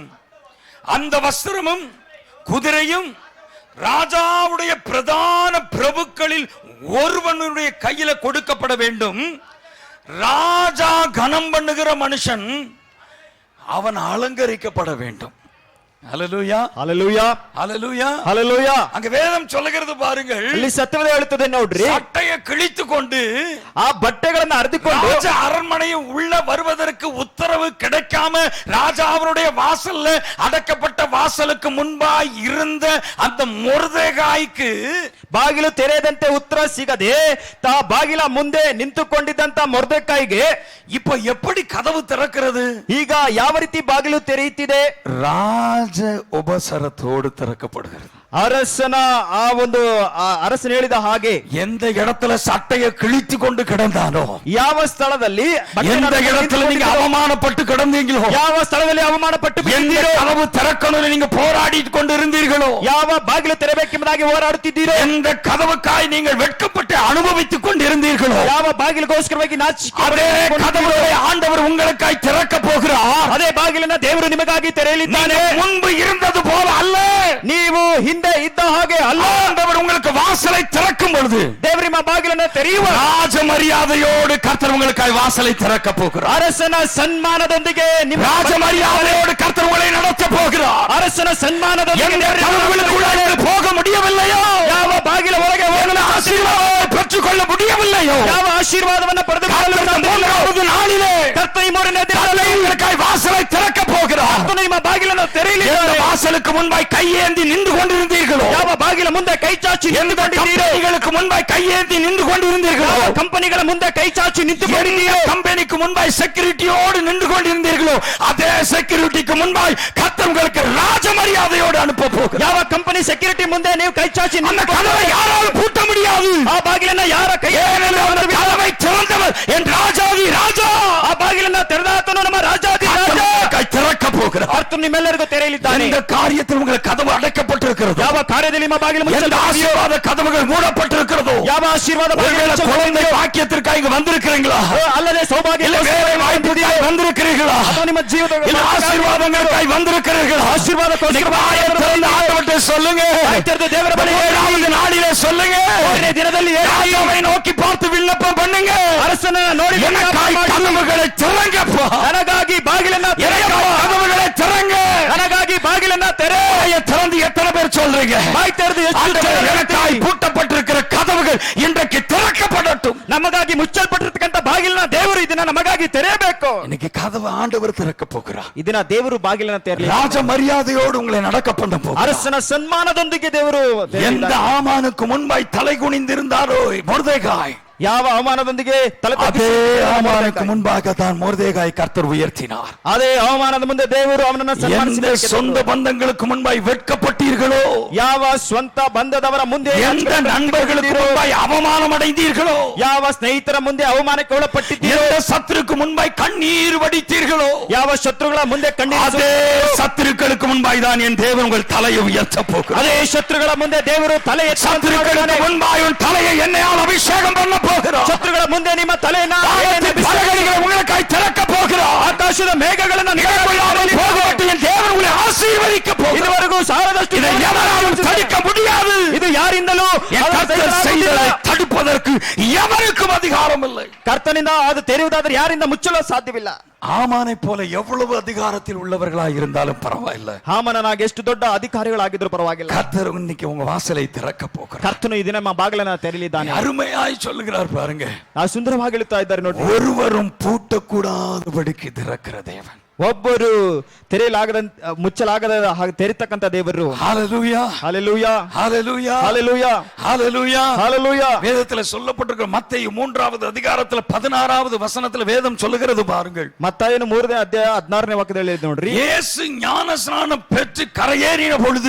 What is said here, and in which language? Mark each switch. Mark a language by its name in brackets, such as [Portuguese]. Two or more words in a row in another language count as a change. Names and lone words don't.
[Tamil] அந்த வஸ்திரமும் குதிரையும் ராஜாவுடைய பிரதான பிரபுக்களில் ஒருவனுடைய கையில கொடுக்கப்பட வேண்டும். ராஜா கனம் பண்ணுகிற மனுஷன் அவன் அலங்கரிக்கப்பட வேண்டும். ஹல்லேலூயா, ஹல்லேலூயா, ஹல்லேலூயா, ஹல்லேலூயா. அங்க வேதம் சொல்லுகிறது பாருங்கள், [Kannada] ಇಲ್ಲಿ ಸತ್ಯವೇ ಹೇಳುತ್ತದೆ ನೋಡ್ರಿ. [Tamil] சட்டையை கிழித்து கொண்டு [Kannada] ಆ ಬಟ್ಟೆಗಳನ್ನು ಹರಿದುಕೊಂಡು [Tamil] ராஜ அரண்மனையை உள்ள வருவதற்கு உத்தரவு தெரியாம ராஜாவுடைய வாசல்ல அடைக்கப்பட்ட வாசலுக்கு முன்பாய் இருந்த அந்த ಮೊರ್ದೆಗಾಯ್க்கு [Kannada] ಬಾಗಿಲು ತೆರೆಯದಂತೆ ಉತ್ತರ ಸಿಗದೆ ಬಾಗಿಲ ಮುಂದೆ ನಿಂತುಕೊಂಡಿದ್ದಂತ ಮೊರ್ದೆಕಾಯಿಗೆ [Tamil] இப்ப எப்படி கதவு திறக்கிறது? [Kannada] ಈಗ ಯಾವ ರೀತಿ ಬಾಗಿಲು ತೆರೆಯುತ್ತಿದೆ? [Tamil] ರಾಜ ಉಪಸರத்தோடு திறக்கப்படுகிறது. [Kannada] அரசன ಆ ಒಂದು ಅರಸನ ಹೇಳಿದ ಹಾಗೆ [Tamil] எந்த இடத்துல சட்டையை கிழித்து கொண்டு கிடந்தானோ, [Kannada] ಯಾವ ಸ್ಥಳದಲ್ಲಿ [Tamil] எந்த இடத்துல நீங்க அவமானப்பட்டு கிடந்தீங்களோ, [Kannada] ಯಾವ ಸ್ಥಳದಲ್ಲಿ ಅವಮಾನಪಟ್ಟು [Tamil] எந்த கதவு திறக்கணும்னு நீங்க போராடி கொண்டு இருந்தீர்களோ, [Kannada] ಯಾವ ಬಾಗಿಲು ತೆರೆಯಬೇಕೆಂಬುದಾಗಿ ಹೋರಾಡುತ್ತಿದ್ದೀರೋ, [Tamil] எந்த கதவுக்காய் நீங்கள் வெட்கப்பட்டு அனுபவித்துக் கொண்டு இருந்தீர்களோ, [Kannada] ಯಾವ ಬಾಗಿಲಿಗೋಸ್ಕರವಾಗಿ [Tamil] அதே கதவுகளை ஆண்டவர் உங்களுக்காய் திறக்க போகிறார். [Kannada] ಅದೇ ಬಾಗಿಲನ್ನ ದೇವರು ನಿಮಗಾಗಿ ತೆರೆಯಲಿದ್ದಾನೆ. [Tamil] முன்பு இருந்தது போல அல்ல, [Kannada] ನೀವು ಹಿಂದೆ ಇದ್ದ ಹಾಗೆ ಅಲ್ಲ. [Tamil] ஆண்டவர் உங்களுக்கு வாசலை திறக்கும் பொழுது [Kannada] ದೇವರು ನಿಮ್ಮ ಬಾಗಿಲನ್ನ ತೆರೆಯುವ [Tamil] ராஜ மரியாதையோடு கர்த்தர் உங்களுக்காய் வாசலை திறக்க போகிறார். [Kannada] ಅರಸನ ಸನ್ಮಾನದೊಂದಿಗೆ ನಿಮ್ಮ [Tamil] ராஜ மரியாதையோடு கர்த்தர் உங்களை நடத்த போகிறார். [Kannada] ಅರಸನ ಸನ್ಮಾನದೊಂದಿಗೆ [Tamil] கதவுகளுக்குள்ளே போக முடியவில்லையோ, [Kannada] ಯಾವ ಬಾಗಿಲ ಒಳಗೆ ಹೋಗಲು [Tamil] ஆசீர்வாதம் பெற்றுக்கொள்ள முடியவில்லையோ, [Kannada] ಯಾವ ಆಶೀರ್ವಾದವನ್ನು [Tamil] மூன்றாவது நாளிலே [Kannada] ಕರ್ತನ ಈ ಮೂರನೇ ದಿನದಲ್ಲಿ [Tamil] உங்களுக்காய் வாசலை திறக்க போகிறார். [Kannada] ಕರ್ತನ ನಿಮ್ಮ ಬಾಗಿಲನ್ನು ತೆರೆಯಲಿದ್ದಾನೆ. [Tamil] வாசலுக்கு முன்பாய் கையேந்தி நின்று கொண்டிருந்தீர்களோ, [Kannada] ಯಾವ ಬಾಗಿಲ ಮುಂದೆ ಕೈ ಚಾಚಿ [Tamil] ಕಂಪನಿகளுக்கு முன்பாய் கையேந்தி நின்று கொண்டிருந்தீர்களோ, [Kannada] ಕಂಪನಿಗಳ ಮುಂದೆ ಕೈ ಚಾಚಿ ನಿಂತುಕೊಂಡಿದ್ದೀರೋ, [Tamil] கம்பெனிக்கு முன்பாய் செக்யூரிட்டியோடு நின்று கொண்டிருந்தீர்களோ, அதே செக்யூரிட்டிக்கு முன்பாய் கர்த்தர் உங்களுக்கு ராஜ மரியாதையோடு அனுப்ப போகிறார். [Kannada] ಯಾವ ಕಂಪನಿ ಸೆಕ್ಯೂರಿಟಿ ಮುಂದೆ ನೀವು ಕೈ ಚಾಚಿ [Tamil] அந்த கதவை யாராலும் பூட்ட முடியாது. [Kannada] ಆ ಬಾಗಿಲನ್ನ ಯಾರ ಕೈ [Tamil] அந்த கதவை திறந்தவர் என் ராஜாதி ராஜா, [Kannada] ಆ ಬಾಗಿಲನ್ನ ತೆರೆದಾತನು ನಮ್ಮ ರಾಜಾದಿ ರಾಜ [Tamil] கை திறக்க போகிறார். [Kannada] ಕರ್ತನು ನಿಮ್ಮೆಲ್ಲರಿಗೂ ತೆರೆಯಲಿದ್ದಾನೆ. [Tamil] இந்த காரியத்தில் உங்கள் கதவு அடைக்கப்பட்டிருக்கிறது. [Kannada] ಯಾವ ಕಾರ್ಯದಲ್ಲಿ ನಿಮ್ಮ ಬಾಗಿಲು [Tamil] எந்த ஆசீர்வாத கதவுகள் மூடப்பட்டிருக்கிறதோ, [Kannada] ಯಾವ ಆಶೀರ್ವಾದ [Tamil] குழந்தை வாக்கியத்திற்காக இங்க வந்திருக்கிறீங்களா, [Kannada] ಅಲ್ಲದೆ ಸೌಭಾಗ್ಯ [Tamil] வேலை வாய்ப்புக்காக வந்திருக்கிறீர்களா, [Kannada] ಅಥವಾ ನಿಮ್ಮ ಜೀವಿತ [Tamil] ஆசீர்வாதங்களுக்காக வந்திருக்கிறீர்களா, ஆண்டவர்கிட்ட சொல்லுங்க. [Kannada] ದೇವರ ಬಳಿ [Tamil] 7வது நாளிலே சொல்லுங்க, [Kannada] ದಿನದಲ್ಲಿ [Tamil] ராஜாவை நோக்கி பார்த்து விண்ணப்பம் பண்ணுங்க. [Kannada] ಅರಸನ ನೋಡಿ [Tamil] கதவுகளை திறங்கப்பா, [Kannada] ನನಗಾಗಿ ಬಾಗಿಲನ್ನ [Tamil] கதவுகளை திறங்க, [Kannada] ನನಗಾಗಿ ಬಾಗಿಲನ್ನ ತೆರೆ. [Tamil] திறந்து எத்தனை பேர் சொல்றீங்க? [Kannada] ಬಾಯಿ ತೆರೆದು [Tamil] எனக்காய் பூட்டப்பட்டிருக்கிற கதவுகள் இன்றைக்கு திறக்கப்படட்டும். [Kannada] ನಮಗಾಗಿ ಮುಚ್ಚಲ್ಪಟ್ಟಿರ್ತಕ್ಕಂಥ ಬಾಗಿಲನ್ನ ದೇವರು ಇದನ್ನ ನಮಗಾಗಿ ತೆರೆಯಬೇಕು. [Tamil] இன்னைக்கு கதவு ஆண்டவர் திறக்க போகிறார். [Kannada] ಇದನ್ನ ದೇವರು ಬಾಗಿಲನ್ನ ತೆರೆಯಲಿ. [Tamil] ராஜ மரியாதையோடு உங்களை நடக்க பண்ண போகிறார். [Kannada] ಅರಸನ ಸನ್ಮಾನದೊಂದಿಗೆ ದೇವರು [Tamil] எந்த ஆமானுக்கு முன்பாய் தலை குனிந்திருந்தாரோ மொர்தெகாய், [Kannada] ಯಾವ ಅವಮಾನದೊಂದಿಗೆ ತಲೆ [Tamil] அதே ஆமானுக்கு முன்பாக தான் மொர்தெகாய் கர்த்தர் உயர்த்தினார். [Kannada] ಅದೇ ಅವಮಾನದ ಮುಂದೆ ದೇವರು ಅವನನ್ನ ಸನ್ಮಾನಿಸಿದರು. [Tamil] சொந்த பந்தங்களுக்கு முன்பாய் வெட்கப்பட்டீர்களோ, [Kannada] ಯಾವ ಸ್ವಂತ ಬಂಧದವರ ಮುಂದೆ, [Tamil] எந்த நண்பர்களுக்கு முன்பாய் அவமானம் அடைந்தீர்களோ, [Kannada] ಯಾವ ಸ್ನೇಹಿತರ ಮುಂದೆ ಅವಮಾನಕ್ಕೆ ಒಳಪಟ್ಟಿದ್ದೀರೋ, [Tamil] எந்த சத்துருக்கு முன்பாய் கண்ணீர் வடித்தீர்களோ, [Kannada] ಯಾವ ಶತ್ರುಗಳ ಮುಂದೆ ಕಣ್ಣೀರು, [Tamil] அதே சத்துருக்களுக்கு முன்பாய் தான் என் தேவன் உங்கள் தலையை உயர்த்த போகிறார். [Kannada] ಅದೇ ಶತ್ರುಗಳ ಮುಂದೆ ದೇವರು ತಲೆ [Tamil] சத்துருக்களுக்கு முன்பாய் உன் தலையை என்னையால் அபிஷேகம் பண்ண போகிறார். [Kannada] ಶತ್ರುಗಳ ಮುಂದೆ ನಿಮ್ಮ ತಲೆಯನ್ನ [Tamil] உங்களுக்காய் திறக்க போகிறார். [Kannada] ಆಕಾಶದ ಮೇಘಗಳನ್ನು [Tamil] போகட்டும், என் தேவன் உங்களை ஆசீர்வதிக்க போகிறார். [Kannada] ಇದುವರೆಗೂ ಸಾರದಷ್ಟು [Tamil] இதை எவராலும் தடுக்க முடியாது. [Kannada] ಇದು ಯಾರಿಂದಲೂ [Tamil] செய்ததை தடுப்பதற்கு எவருக்கும் அதிகாரம் இல்லை. [Kannada] ಕರ್ತನಿಂದ ಅದು ತೆರೆಯುವುದಾದ್ರೆ ಯಾರಿಂದ ಮುಚ್ಚಲು ಸಾಧ್ಯವಿಲ್ಲ. [Tamil] ஆமானை போல எவ்வளவு அதிகாரத்தில் உள்ளவர்களாக இருந்தாலும் பரவாயில்லை, [Kannada] ಹಾಮನನಾಗಿ ಎಷ್ಟು ದೊಡ್ಡ ಅಧಿಕಾರಿಗಳಾಗಿದ್ರು ಪರವಾಗಿಲ್ಲ, [Tamil] கர்த்தர் இன்னைக்கு உங்க வாசலை திறக்க போகிறார். [Kannada] ಕರ್ತನು ಈ ದಿನ ನಮ್ಮ ಬಾಗಿಲನ್ನ ತೆರೆಯಲಿದ್ದಾನೆ. [Tamil] அருமையாய் சொல்லுகிறார் பாருங்க, [Kannada] ಸುಂದರವಾಗಿ ಹೇಳುತ್ತಾ ಇದ್ದಾರೆ ನೋಡಿ. [Tamil] ஒருவரும் பூட்டக்கூடாதபடிக்கு திறக்கிற தேவன், [Kannada] ಒಬ್ಬರು ತೆರೆಯಲಾಗದ ಮುಚ್ಚಲಾಗದ ಹಾಗೆ ತೆರಿತಕ್ಕಂತ ದೇವರು. [Tamil] ஹalleluya [Kannada] ಹಲ್ಲೆಲೂಯಾ [Tamil] ஹalleluya [Kannada] ಹಲ್ಲೆಲೂಯಾ [Tamil] ஹalleluya [Kannada] ಹಲ್ಲೆಲೂಯಾ. [Tamil] வேதத்துல சொல்லப்பட்டிருக்கிற மத்தேயு 3வது அதிகாரத்துல 16வது வசனத்துல வேதம் சொல்லுகிறது பாருங்கள். [Kannada] ಮತ್ತಾಯನು 3ನೇ ಅಧ್ಯಾಯ 16ನೇ ವಾಕ್ಯದಲ್ಲಿ ನೋಡ್ರಿ. [Tamil] இயேசு ஞானஸ்நானம் பெற்று கரையேறின பொழுது